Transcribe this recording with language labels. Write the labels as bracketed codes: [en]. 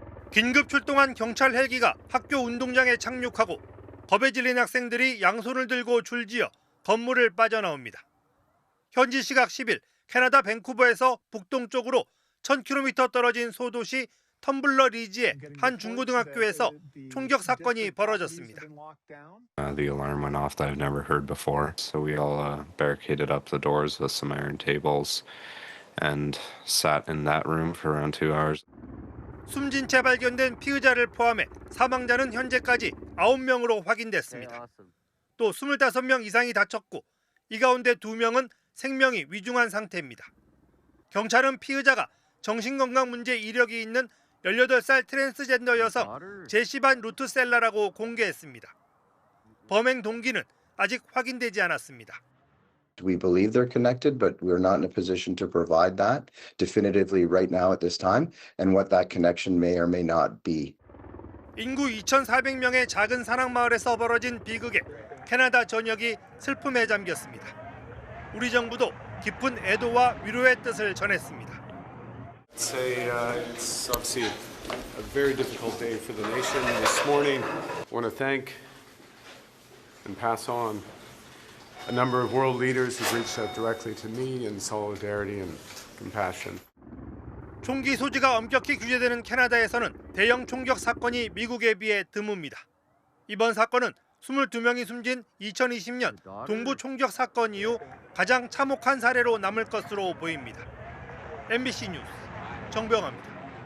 [ko] 긴급 출동한 경찰 헬기가 학교 운동장에 착륙하고 겁에 질린 학생들이 양손을 들고 줄지어 건물을 빠져나옵니다. 현지 시각 10일 캐나다 밴쿠버에서 북동쪽으로 1000km 떨어진 소도시 텀블러 리지의 한 중고등학교에서 총격 사건이 벌어졌습니다. [en] The alarm went off that I've never heard before, so we all barricaded up the doors with some iron tables and sat in that room for around 2 hours. [ko] 숨진 채 발견된 피의자를 포함해 사망자는 현재까지 9명으로 확인됐습니다. 또 25명 이상이 다쳤고 이 가운데 2명은 생명이 위중한 상태입니다. 경찰은 피의자가 정신건강 문제 이력이 있는 18살 트랜스젠더 여성 제시반 루트셀라라고 공개했습니다. 범행 동기는 아직 확인되지 않았습니다. [en] We believe they're connected, but we're not in a position to provide that definitively right now at this time, and what that connection may or may not be. [ko] 인구 2,400명의 작은 산악마을에서 벌어진 비극에 캐나다 전역이 슬픔에 잠겼습니다. 우리 정부도 깊은 애도와 위로의 뜻을 전했습니다. [en] It's obviously a very difficult day for the nation. This morning, I want to thank and pass on a number of world leaders who've reached out directly to me in solidarity and compassion. [ko] 총기 소지가 엄격히 규제되는 캐나다에서는 대형 총격 사건이 미국에 비해 드뭅니다. 이번 사건은 22명이 숨진 2020년 동부 총격 사건 이후 가장 참혹한 사례로 남을 것으로 보입니다. MBC 뉴스 정병화입니다.